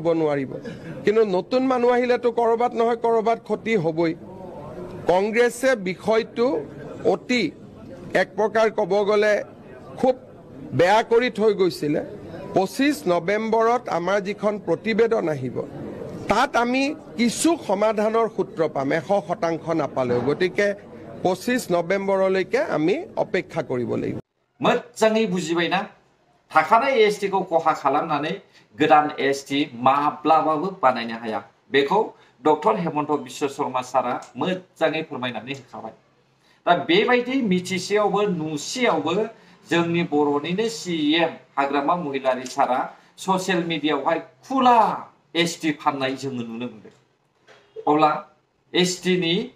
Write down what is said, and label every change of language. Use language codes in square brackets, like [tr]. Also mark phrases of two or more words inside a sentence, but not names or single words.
[as] নোৱাৰিব কিন্তু নতুন মানুহ আহিলেতো কৰবাত নহয় কৰবাত ক্ষতি হ'বই কংগ্ৰেছে বিষয়টো অতি এক প্ৰকাৰ ক'ব গ'লে খুব বেয়া কৰি থৈ গৈছিলে 25 নৱেম্বৰত আমাৰ যিখন প্ৰতিবেদন আহিব তাত আমি কিছু সমাধানৰ সূত্ৰ পাম 100% নাপালেও গতিকে 25 নৱেম্বৰলৈকে আমি অপেক্ষা কৰিব লাগিব [brx] मोजाङै बुजिबायना थाखानाय एसटिखौ खहा खालामनानै गोदान एसटि माब्लाबाबो बानायनो हाया बेखौ डक्टर हेमন্ত বিশ্ব শর্মা सारा मोजाङै फोरमायनानै होखाबाय दा बेबायदि मिथिसेयावबो नुसेयावबो जोंनि बर'निनो सीएम हाग्रामा महिलारि सारा ससियेल मिडियायावहाय खुला एसटि फाननाय जोङो नुनो मोनदों अब्ला एसटिनि